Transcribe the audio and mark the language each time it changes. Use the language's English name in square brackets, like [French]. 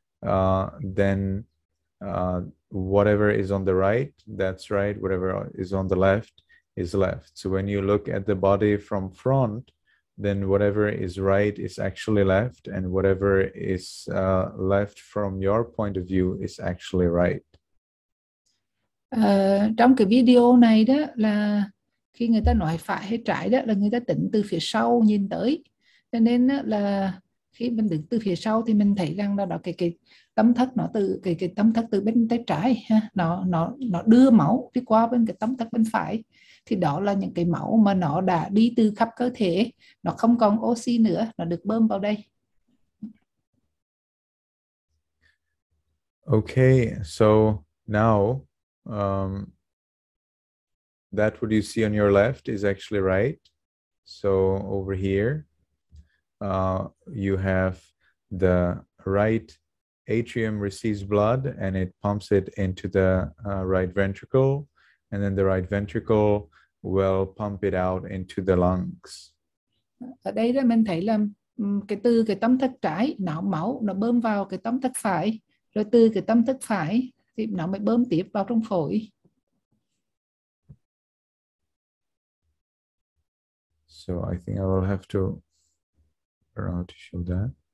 [English] then whatever is on the right, that's right. Whatever is on the left is left. So when you look at the body from front, then whatever is right is actually left, and whatever is left from your point of view is actually right. [Vietnamese] Trong cái video này đó là khi người ta nói phải hay trái đó là người ta tính từ phía sau nhìn tới, cho nên là khi mình đứng từ phía sau thì mình thấy rằng là đó cái tâm thất nó từ cái tâm thất từ bên tay trái ha, nó đưa máu đi qua bên cái tâm thất bên phải, thì đó là những cái máu mà nó đã đi từ khắp cơ thể, nó không còn oxy nữa, nó được bơm vào đây. [English] Okay, so now that what you see on your left is actually right. So over here, you have the right atrium receives blood and it pumps it into the right ventricle, and then the right ventricle will pump it out into the lungs. [Vietnamese] Ở đây đó mình thấy là từ cái tâm thất trái máu nó bơm vào cái tâm thất phải, rồi từ cái tâm thất phải thì nó mới bơm tiếp vào trong phổi. [English] So I think I will have to show that.